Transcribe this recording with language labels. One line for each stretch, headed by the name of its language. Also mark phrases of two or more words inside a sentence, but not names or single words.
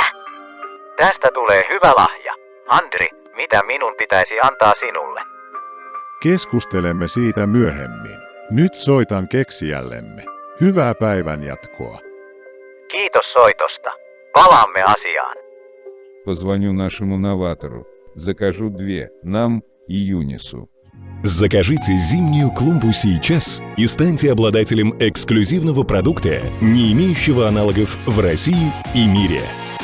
Finnish: Tästä tulee hyvä lahja. Andri, mitä minun pitäisi antaa sinulle? Keskustelemme siitä myöhemmin. Nyt soitan keksijällemme. Hyvää päivänjatkoa. Kiitos soitosta. Palaamme asiaan.
Russian: Позвоню нашему новатору. Закажу 2, нам и Юнису. Закажите зимнюю клумбу сейчас и станьте обладателем эксклюзивного продукта, не имеющего аналогов в России и мире.